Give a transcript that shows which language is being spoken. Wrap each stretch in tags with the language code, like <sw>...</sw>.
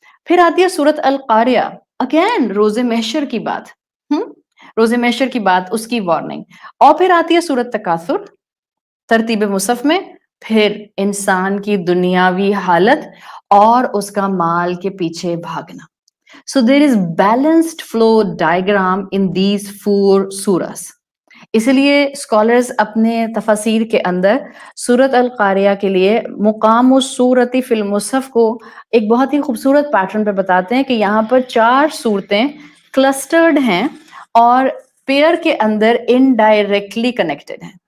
<ur>پھر آتی ہے سورت القاریہ, اگین روز محشر کی بات, روز محشر کی بات, اس کی وارننگ. اور پھر آتی ہے سورت تکاثر ترتیب مصحف میں, پھر انسان کی دنیاوی حالت اور اس کا مال کے پیچھے بھاگنا.</ur> <en>So there is balanced flow diagram in these 4 surahs.</en> <ur>اس لیے اسکالرز اپنے تفاسیر کے اندر سورت القاریہ کے لیے مقام السورۃ فی المصحف کو ایک بہت ہی خوبصورت پیٹرن پہ بتاتے ہیں کہ یہاں پر 4 صورتیں کلسٹرڈ ہیں اور پیئر کے اندر انڈائریکٹلی کنیکٹڈ ہیں.</ur>